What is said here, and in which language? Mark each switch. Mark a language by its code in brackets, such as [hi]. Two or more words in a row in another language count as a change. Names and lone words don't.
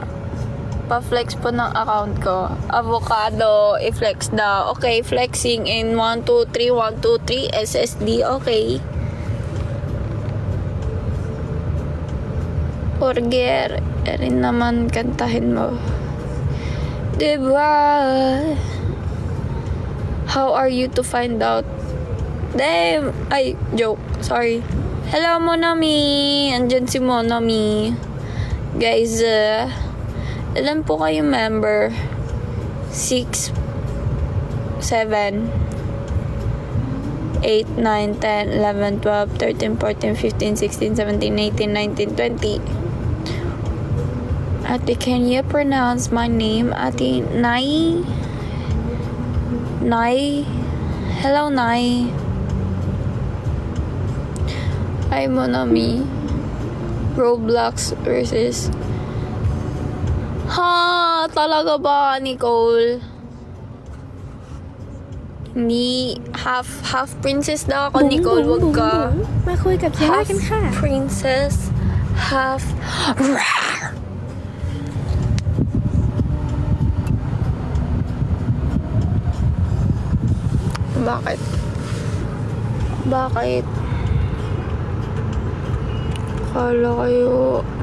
[tl] Pa-flex po ng account ko. Avocado, i-flex daw. [en] Okay, flexing in 1, 2, 3, 1, 2, 3, SSD, okay. [tl] Burger, rin naman kantahin mo. Diba? [en] How are you to find out? Damn! Ay, joke. Sorry. [tl] Hello, Monami! Andyan si Monami. Guys, ilan po kayo member? 6, 7, 8, 9, 10, 11, 12, 13, 14, 15, 16, 17, 18, 19, 20. Ate, [en] can you pronounce my name? [tl] Ate, Nai? Nai? [en] Hello, Nai. Hi, Monami. Roblox versus... Ha? [tl] Talaga ba, Nicole? Hindi. [en] Half princess [tl] daw ako, Nicole. Wag ka. [th] มาคุยกับเจล่า [en] Half [th] กันค่ะ [en] princess, half rar. [tl] Bakit? Bakit? Kala kayo...